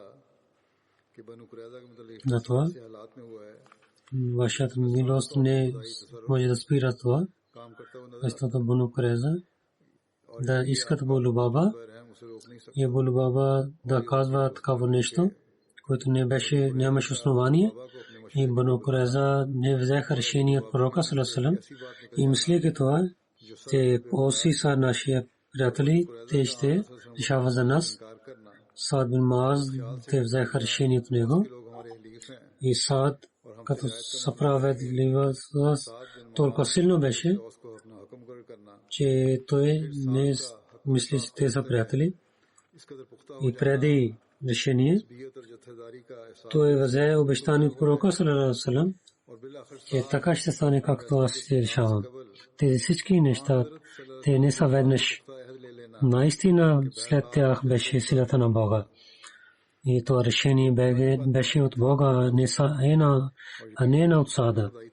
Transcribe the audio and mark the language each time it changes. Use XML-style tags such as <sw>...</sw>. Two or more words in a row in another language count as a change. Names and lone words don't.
<bg>На това вашата милост не може да спира това, защото Бану Курайза да искат Абу Лубаба и Абу Лубаба да казва такава нещо, което нямаше основание, и Бану Курайза не взеха решение от пророка</bg> <ar>صلى الله عليه وسلم</ar> <bg>и мислейки това, те оси са наши приятели, те ще решава за нас. Саад бин Муаз те взеха решение от него и Саад като справедливост толкова силно беше, че той не мисли, че те са приятели. И преди решение, той взе обещание от пророка</bg> <ar>صلى الله عليه وسلم,</ar> <bg>че така ще стане, както аз ще решавам. Тези всички неща, те не са веднъж. Наистина след тях беше силата на Бога. И това решение беше от Бога, а не на от Саада.</bg>